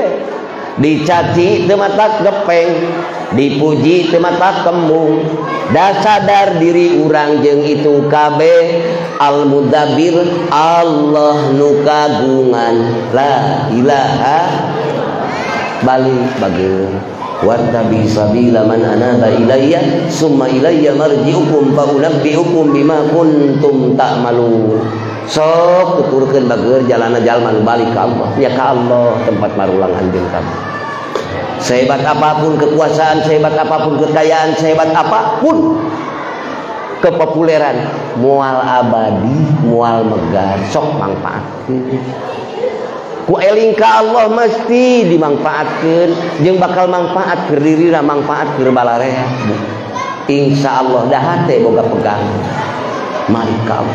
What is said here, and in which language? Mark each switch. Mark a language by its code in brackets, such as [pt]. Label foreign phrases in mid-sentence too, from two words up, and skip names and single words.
[su] Dicaci teu matak gepeng, dipuji teu matak kembung. Da sadar diri urang jeung itu kabeh Al-Mudabbir, Allah nu kagungan. [ar] لا إله. [su] Balik bageun [ar] واتبع سبيل من أناب إلي ثم إلي مرجعكم فأنبئكم بما كنتم تعملون. [su] Sok tuturkeun bageur jalana jalma nu balik ka Allah, ya ka Allah tempat marulang anjeun kamu. [id] Sehebat apapun kekuasaan, sehebat apapun kekayaan, sehebat apapun kepopuleran, [su] moal abadi, moal megah, sok mangpaatkeun. Ku eling ka Allah mesti dimanfaatkeun, jeung bakal manfaat keur dirina, manfaat keur balarea. Insyaallah dah hate boga pegang. Mari ka Allah.